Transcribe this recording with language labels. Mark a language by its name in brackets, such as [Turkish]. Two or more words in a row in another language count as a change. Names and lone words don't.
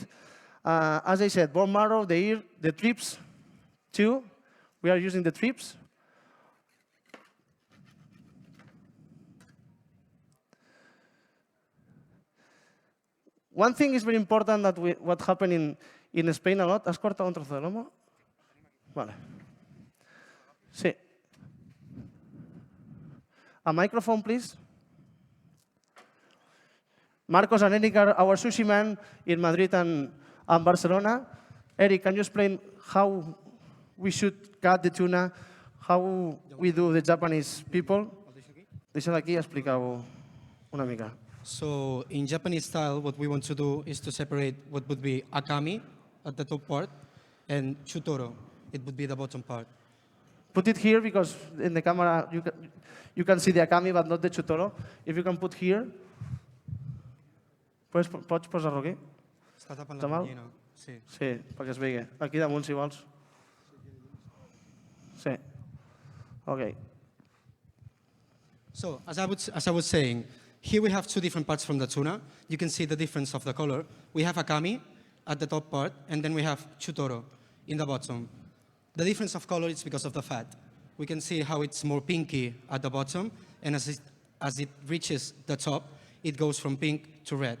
[English] As I said, bone marrow, the ear, the trips, too. We are using the trips. One thing is very important that what happened in Spain a lot. [Spanish] ¿Has cortado un trozo de lomo? Vale. Sí. [English] A microphone, please. Marcos and Eric are our sushi men in Madrid and Barcelona. Eric, can you explain how we should cut the tuna, how we do the Japanese people? [Catalan] Deixa aquí, explica-ho una mica. [English] So in Japanese style, what we want to do is to separate what would be akami at the top part and chutoro. It would be the bottom part. Put it here because in the camera you can see the akami but not the chutoro. If you can put here. [Catalan] Pots posar-lo aquí? Està tapant Està la mal? canyina. Sí. Sí, perquè es vegi. Aquí damunt, si vols. Sí. [English] OK. So as I was saying, here we have two different parts from the tuna. You can see the difference of the color. We have akami at the top part, and then we have chutoro in the bottom. The difference of color is because of the fat. We can see how it's more pinky at the bottom, and as it reaches the top, it goes from pink to red.